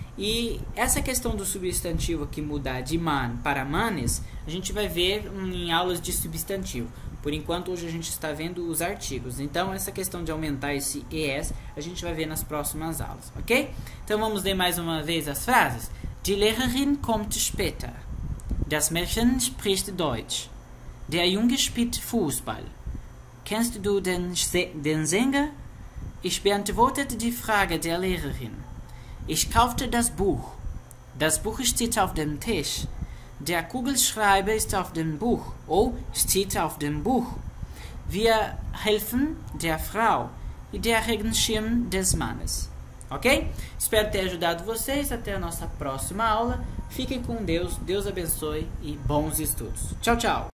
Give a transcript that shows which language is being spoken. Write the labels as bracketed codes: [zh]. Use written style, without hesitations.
[pt] E essa questão do substantivo que mudar de man para manes, a gente vai ver em aulas de substantivo. Por enquanto, hoje a gente está vendo os artigos. Então, essa questão de aumentar esse ES, a gente vai ver nas próximas aulas, ok? Então, vamos ler mais uma vez as frases. [de] Die Lehrerin kommt später. Das Mädchen spricht Deutsch. Der Junge spielt Fußball. Kennst du den Sänger? Ich beantwortete die Frage der Lehrerin. Ich kaufte das Buch. Das Buch steht auf dem Tisch. Der Kugelschreiber ist auf dem Buch. Oh, steht auf dem Buch. Wir helfen der Frau e der Regenschirm des Mannes. [pt] Ok? Espero ter ajudado vocês. Até a nossa próxima aula. Fiquem com Deus. Deus abençoe e bons estudos. Tchau, tchau.